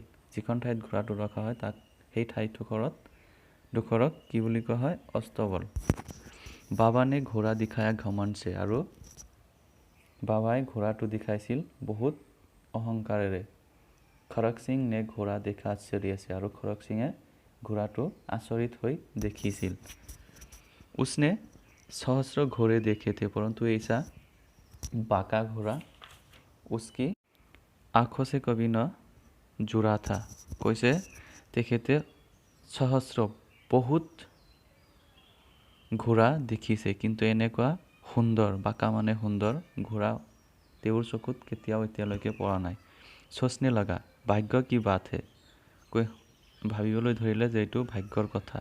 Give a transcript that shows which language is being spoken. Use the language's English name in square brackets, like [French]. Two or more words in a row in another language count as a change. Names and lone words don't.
[Assamese] যিখন ঠাইত ঘোঁৰাটো ৰখা হয় তাক সেই ঠাইডোখৰক কি বুলি কোৱা হয়? [Hindi] अस्तबल। बाबा ने घोड़ा दिखाया घमंड से। [Assamese] আৰু বাবাই ঘোঁৰাটো দেখাইছিল বহুত অহংকাৰেৰে। [Hindi] खड़क सिंह ने घोड़ा देखा आश्चर्य आछे। [Assamese] আৰু খৰক সিঙে ঘোঁৰাটো আচৰিত হৈ দেখিছিল। [Hindi] उसने सहस्र घोड़े देखे थे परंतु ऐसा बाका घोड़ा उसकी आँखों से कभी न जुड़ा था। [Assamese] কৈছে তেখেতে সহস্ৰ বহুত ঘোঁৰা দেখিছে কিন্তু এনেকুৱা সুন্দৰ, বাকা মানে সুন্দৰ ঘোঁৰা তেওঁৰ চকুত কেতিয়াও এতিয়ালৈকে পৰা নাই। [Hindi] सोचने लगा भाग्य की बात है। [Assamese] ভাবিবলৈ ধৰিলে যে এইটো ভাগ্যৰ কথা।